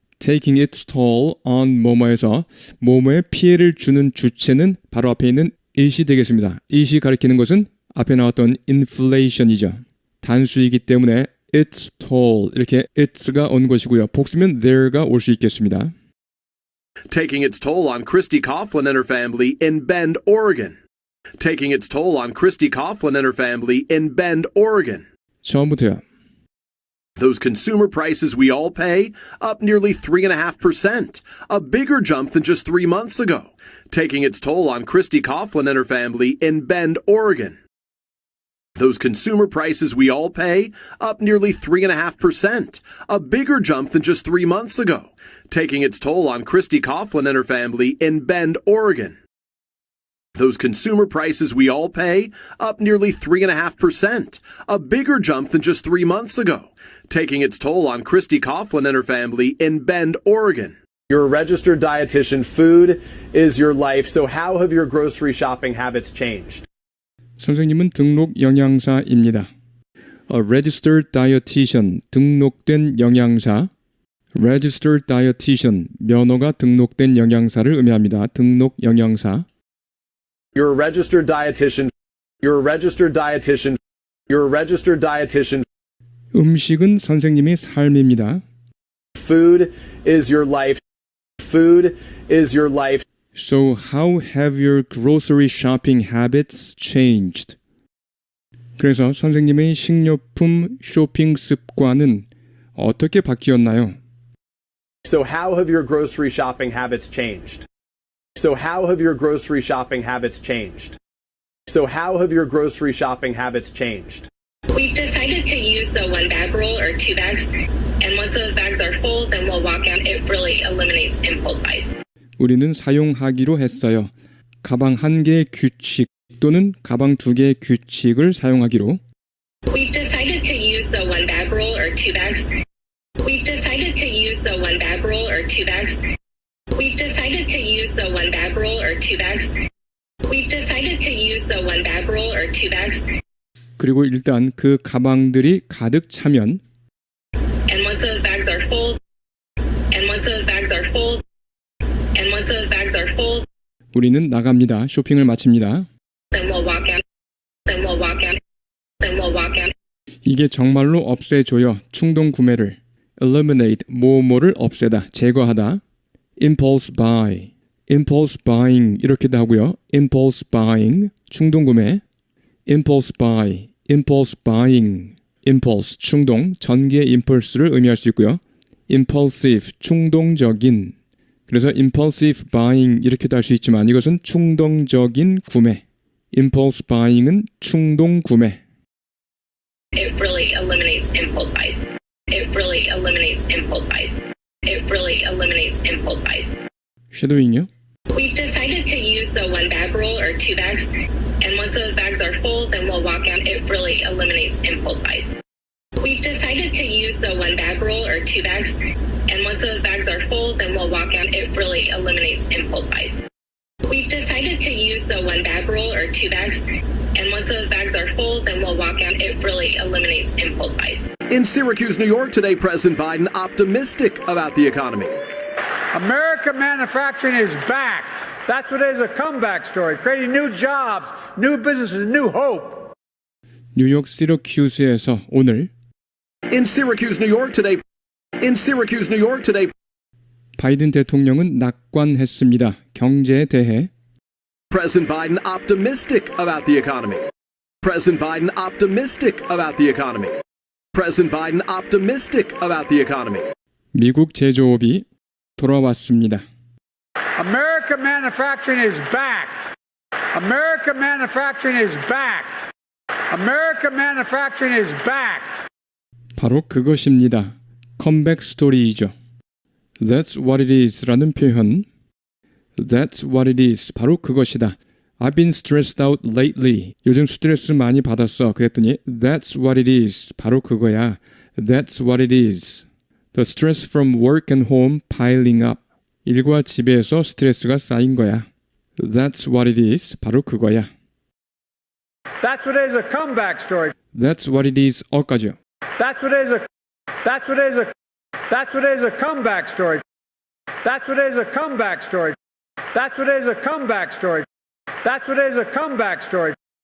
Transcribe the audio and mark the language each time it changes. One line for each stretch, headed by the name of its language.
English: taking its toll on
Korean: 뭐뭐에서 뭐뭐의 피해를 주는 주체는 바로 앞에 있는 it이 되겠습니다. it이 가리키는 것은 앞에 나왔던 inflation이죠. 단수이기 때문에 its toll 이렇게 it's가 온 것이고요. 복수면 there가 올 수 있겠습니다.
English: taking its toll on Christy Coughlin and her family in Bend, Oregon. Taking its toll on Christy Coughlin and her family in Bend, Oregon.
Korean: 처음부터요.
English: Those consumer prices we all pay, up nearly 3.5%, a bigger jump than just 3 months ago, taking its toll on Christy Coughlin and her family in Bend, Oregon. Those consumer prices we all pay, up nearly 3.5%, a bigger jump than just 3 months ago, taking its toll on Christy Coughlin and her family in Bend, Oregon. Those consumer prices we all pay, up nearly 3.5%, a bigger jump than just 3 months ago, taking its toll on Christy Coughlin and her family in Bend, Oregon. You're a registered dietitian. Food is your life. So how have your grocery shopping habits changed?
Korean: 선생님은 등록 영양사입니다.
English: A registered dietitian,
Korean: 등록된 영양사. Registered dietitian, 면허가 등록된 영양사를 의미합니다. 등록 영양사.
English: You're a registered dietitian. You're a registered dietitian. You're a registered dietitian.
Korean: 음식은 선생님의 삶입니다.
English: Food is your life. Food is your life. So how have your grocery shopping habits changed?
Korean: 그래서 선생님의 식료품 쇼핑 습관은 어떻게 바뀌었나요?
English: So how have your grocery shopping habits changed? So how have your grocery shopping habits changed? So how have your grocery shopping habits changed? We've decided to use the 1-bag rule or 2 bags, and once those bags are full, then we'll walk out. It really eliminates impulse buys.
Korean: 우리는 사용하기로 했어요. 가방 1개의 규칙 또는 가방 2개의 규칙을 사용하기로.
English: We've decided to use the 1-bag rule or 2 bags. We've decided to use the 1-bag rule or 2 bags. We've decided to use the 1-bag rule or 2 bags. We've decided to use the 1-bag rule or 2 bags.
Korean: 그리고 일단 그 가방들이 가득 차면
English: And once those bags are full, and once those bags are full, and once those bags are full,
Korean: 우리는 나갑니다. 쇼핑을 마칩니다.
English: then we'll walk out. Then we'll walk out. Then we'll walk out.
Korean: 이게 정말로 없애줘요. 충동 구매를. eliminate, 뭐뭐를 없애다, 제거하다. impulse buy, impulse buying 이렇게도 하고요. impulse buying, 충동 구매. impulse buy, impulse buying, impulse, 충동, 전기의 impulse를 의미할 수 있고요. impulsive, 충동적인. 그래서 impulsive buying 이렇게도 할 수 있지만 이것은 충동적인 구매. impulse buying은 충동 구매.
English: It really eliminates impulse buys. It really eliminates impulse buys. It really eliminates impulse buys.
Korean: 쉐도잉요?
English: We've decided to use the 1-bag rule or 2 bags, and once those bags are full, then we'll walk out. It really eliminates impulse buys. We've decided to use the 1-bag rule or 2 bags, and once those bags are full, then we'll walk out. It really eliminates impulse buys. We've decided to use the 1-bag rule or 2 bags, and once those bags are full, then we'll walk out. It really eliminates impulse buys. In Syracuse, New York today, President Biden optimistic about the economy. American manufacturing is back. That's what it is, a comeback story, creating new jobs, new businesses, new hope.
Korean: 뉴욕 시러큐스에서 오늘
English: In Syracuse, New York today. In Syracuse, New York today.
Korean: 바이든 대통령은 낙관했습니다. 경제에 대해.
English: President Biden optimistic about the economy. President Biden optimistic about the economy. President Biden optimistic about the economy.
Korean: 미국 제조업이 돌아왔습니다.
English: American manufacturing is back. American manufacturing is back. American manufacturing is back.
Korean: 바로 그것입니다. 컴백 스토리이죠.
English: That's what it is
Korean: 라는 표현.
English: That's what it is.
Korean: 바로 그것이다.
English: I've been stressed out lately.
Korean: 요즘 스트레스 많이 받았어. 그랬더니
English: That's what it is.
Korean: 바로 그거야.
English: That's what it is. The stress from work and home piling up.
Korean: 일과 집에서 스트레스가 쌓인 거야.
English: That's what it is.
Korean: 바로 그거야.
English: That's what it is, a comeback story. That's what it is.
Korean: 어까지요.
English: That's what it is, that's what it is, that's what it is, a comeback story. That's what it is, a comeback story. That's what it is, a comeback story. That's what it is, a comeback story.